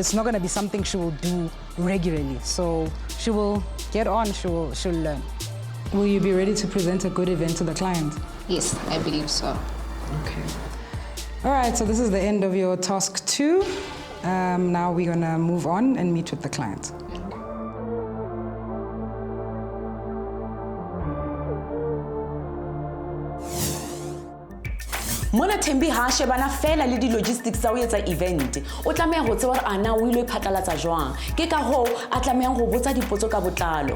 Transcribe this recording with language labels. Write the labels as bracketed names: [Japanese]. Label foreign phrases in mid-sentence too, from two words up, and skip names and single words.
[English] It's not going to be something she will do regularly. So she will get on, she'll learn. Will you be ready to present a good event to the client? Yes, I believe so. Okay. All right, so this is the end of your task 2. Now we're going to move on and meet with the client. [Southern Sotho] Mona Thembi ha shebana fela le di logistics tsa ho etsa event. O tlameha ho tseba hore ana o ile phatlalatsa jwang. Ke ka ho a tlameha ho botsa dipotso ka botlalo.